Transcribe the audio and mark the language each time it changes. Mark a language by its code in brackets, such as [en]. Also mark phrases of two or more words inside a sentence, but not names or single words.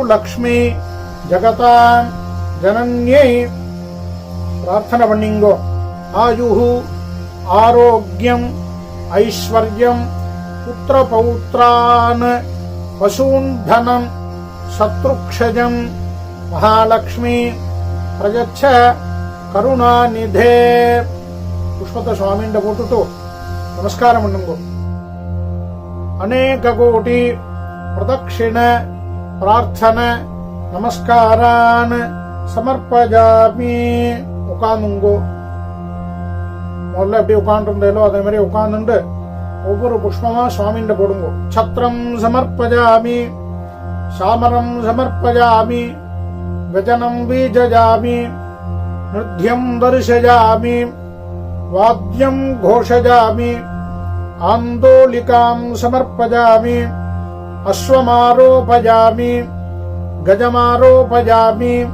[sa] लक्ष्मी जगतां जनन्यै [ta] பிரார்த்தனை பண்ணிங்கோ [sa] आयुः आरोग्यं ऐश्वर्यं पुत्रपौत्रान् पशून् धनं शत्रुक्षजं महालक्ष्मी प्रयच्छ करुणानिधे [ta] புஷ்பத்த ஸ்வாமிண்ட போட்டுட்டு நமஸ்காரம் பண்ணுங்கோ [sa] अनेक कोटि प्रदक्षिण प्रार्थन नमस्कारान् समर्पयामि [ta] उकानुंगो முதல்ல எப்படி உட்காந்துருந்தேலோ அதே மாதிரி உட்கார்ந்துட்டு ஒவ்வொரு புஷ்பமா சுவாமிண்ட போடுங்கோ [sa] छत्रं समर्पयामि चामरं समर्पयामि व्यजनं वीजयामि नृत्यं दर्शयामि वाद्यं घोषयामि आन्दोलिकां समर्पयामि अश्वमारोपयामि गजमारोपयामि